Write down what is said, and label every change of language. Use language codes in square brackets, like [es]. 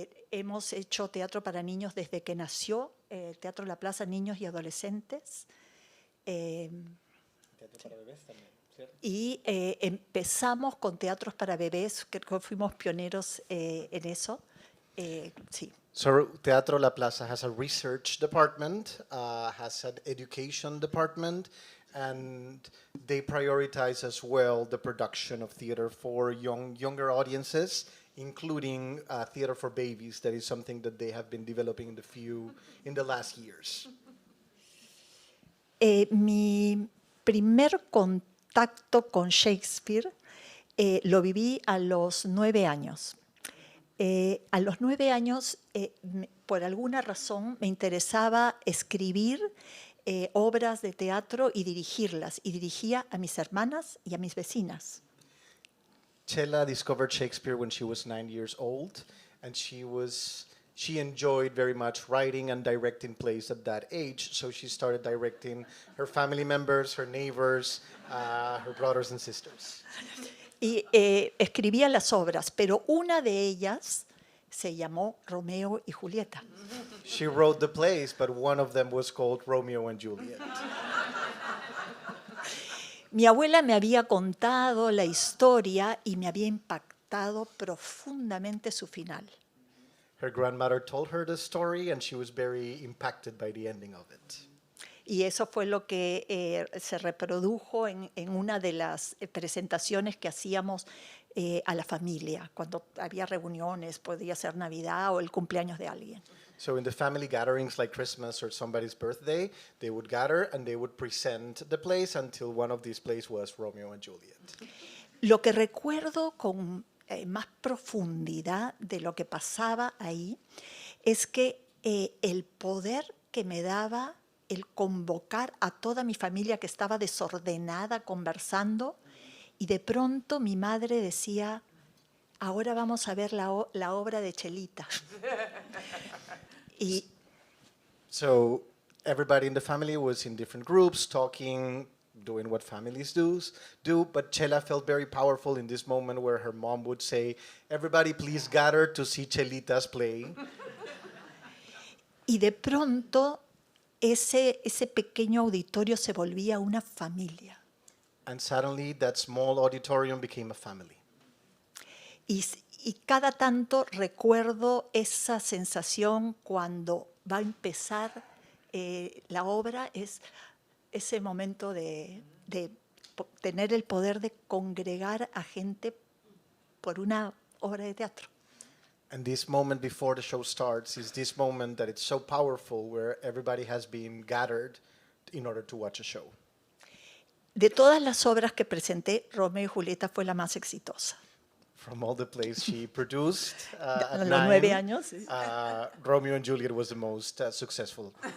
[es] Hemos hecho teatro para niños desde que nació, Teatro La Plaza, niños y adolescentes. Teatro para bebés también, ¿cierto? Y empezamos con teatros para bebés, que fuimos pioneros en eso. Sí. [en] So Teatro La Plaza has a research department, has an education department, and they prioritize as well the production of theater for younger audiences, including theater for babies. That is something that they have been developing in the last years. [es] Mi primer contacto con Shakespeare lo viví a los 9 años. A los 9 años, por alguna razón, me interesaba escribir obras de teatro y dirigirlas. Y dirigía a mis hermanas y a mis vecinas. [en] Chela discovered Shakespeare when she was 9 years old, and she enjoyed very much writing and directing plays at that age. So she started directing her family members, her neighbors, her brothers and sisters. [es] Y escribía las obras, pero una de ellas se llamó Romeo y Julieta. [en] She wrote the plays, but one of them was called Romeo and Juliet. [es] Mi abuela me había contado la historia y me había impactado profundamente su final. [en] Her grandmother told her the story, and she was very impacted by the ending of it. [es] Y eso fue lo que se reprodujo en una de las presentaciones que hacíamos a la familia, cuando había reuniones, podía ser Navidad o el cumpleaños de alguien. [en] So in the family gatherings like Christmas or somebody's birthday, they would gather and they would present the plays until one of these plays was Romeo and Juliet. [es] Lo que recuerdo con más profundidad de lo que pasaba ahí es que el poder que me daba el convocar a toda mi familia que estaba desordenada conversando, y de pronto mi madre decía, ahora vamos a ver la obra de Chelita. Y [en] So everybody in the family was in different groups, talking, doing what families do. But Chela felt very powerful in this moment where her mom would say, everybody please gather to see Chelita's play. [es] Y de pronto ese pequeño auditorio se volvía una familia. [en] And suddenly that small auditorium became a family. [es] Y cada tanto recuerdo esa sensación cuando va a empezar la obra, es ese momento de tener el poder de congregar a gente por una obra de teatro. [en] And this moment before the show starts is this moment that it's so powerful where everybody has been gathered in order to watch a show. [es] De todas las obras que presenté, Romeo y Julieta fue la más exitosa. [en] From all the plays she produced [es] A [en] at [es] los 9, 9 años. Sí. [en] Romeo and Juliet was the most successful.